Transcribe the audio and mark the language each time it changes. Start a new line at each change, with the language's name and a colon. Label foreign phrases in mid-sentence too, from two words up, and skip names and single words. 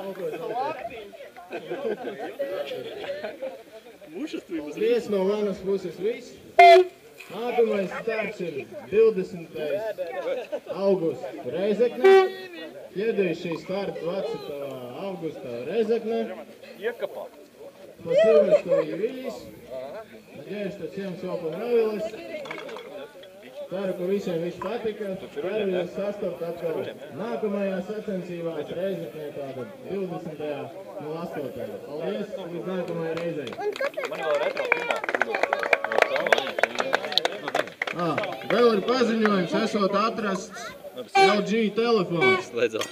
Latvian: Vies no manas puses viss. Nākamais starts ir 20. augusts Reizekne.
Russian: Следующий старт 20. августа Резекне. Спасибо, что явились. Надеюсь, что всем все понравилось.
Latvian: Ceru, ka visiem viss patika.
Russian: Первый состав
Latvian: atkal nākamajā sacensībās Reizeknē tātad 20.08. Paldies, līdz nākamajai reizei. Vēl ir paziņojums, esot atrasts LG telefons.